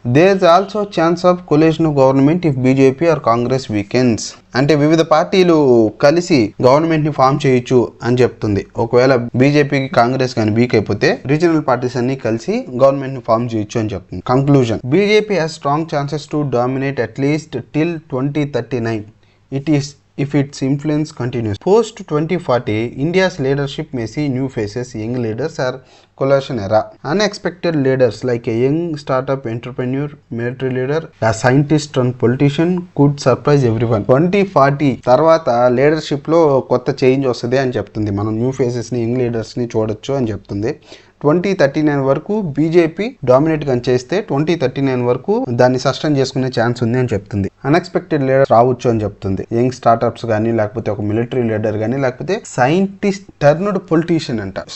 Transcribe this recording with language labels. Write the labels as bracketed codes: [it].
[en] There is also chance of coalition of government if BJP or Congress weakens. [te] అంటే వివిధ పార్టీలు కలిసి గవర్నమెంట్ ని ఫామ్ చేయొచ్చు అని చెప్తుంది. ఒకవేళ బీజేపీకి కాంగ్రెస్ కానీ వీక్ అయిపోతే రీజనల్ పార్టీస్ అన్ని కలిసి గవర్నమెంట్ ని ఫామ్ చేయొచ్చు అని చెప్తుంది. [en] Conclusion, BJP has strong chances to dominate at least till 2039. It is if its influence continues. Post 2040, India's leadership may see new faces, young leaders or coalition era. Unexpected leaders like a young startup entrepreneur, military leader, a scientist and politician could surprise everyone. [te] 2040 తర్వాత leadership లో కొత్త change వస్తుంది అని చెప్తుంది. మనం new faces ని, young leaders ని చూడొచ్చు అని చెప్తుంది. 2039 వరకు బీజేపీ డామినేట్ గా చేస్తే 2039 వరకు దాన్ని సస్టైన్ చేసుకునే ఛాన్స్ ఉంది అని చెప్తుంది. అన్ఎక్స్పెక్టెడ్ లీడర్ రావచ్చు అని చెప్తుంది. యంగ్ స్టార్ట్అప్స్ కానీ, లేకపోతే ఒక మిలిటరీ లీడర్ కానీ, లేకపోతే సైంటిస్ట్ టర్న్డ్ పొలిటీషియన్ అంట.